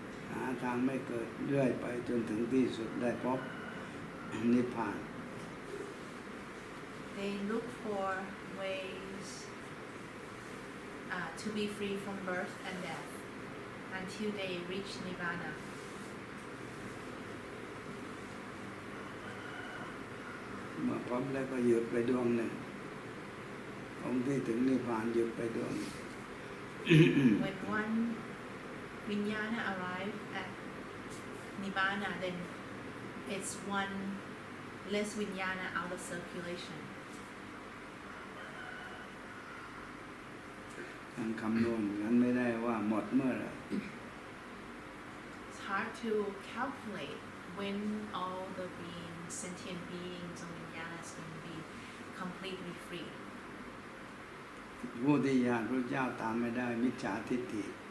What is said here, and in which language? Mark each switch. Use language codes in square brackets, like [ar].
[th] หาทางไม่เกิดเรื่อยไปจนถึงที่สุดได้พบนิพพาน [en] They look for ways to be free from birth and death until they reach nibbana. [th] เมื่อพบแล้วก็หยุดไปดวงหนึ่งองค์ที่ถึงนิพพานหยุดไปดวง [en] When one vijnana arrives at nibbana, then it's one less vijnana out of circulation. [th] ทางคำนวณนั้นไม่ได้ว่าหมดเมื่อไหร่ [en] It's hard to calculate when all the beings, sentient beings or vijnanas can be completely free. [th] ผู้ที่ญาณพระเจ้าตามไม่ได้มิจฉาทิฏฐิ